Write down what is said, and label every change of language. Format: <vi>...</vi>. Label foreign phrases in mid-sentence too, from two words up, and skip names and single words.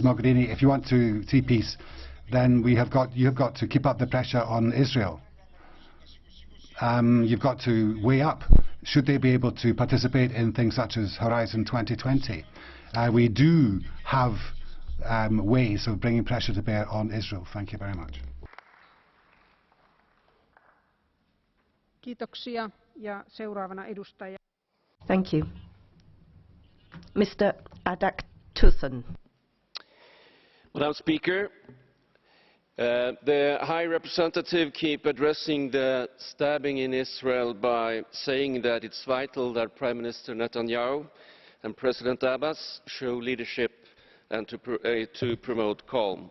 <en>Mogherini, if you want to see peace, then you have got to keep up the pressure on Israel. You've got to weigh up. Should they be able to participate in things such as Horizon 2020? We do have ways of bringing pressure to bear on Israel. Thank you very much.</en> <fi>Kiitoksia. Ja seuraavana edustaja.</fi> <en>Thank you. Mr. ADAKTUSSON. Madam Speaker, the High Representative keeps addressing the stabbing in Israel by saying that it's vital that Prime Minister Netanyahu and President Abbas show leadership and to promote calm.</en>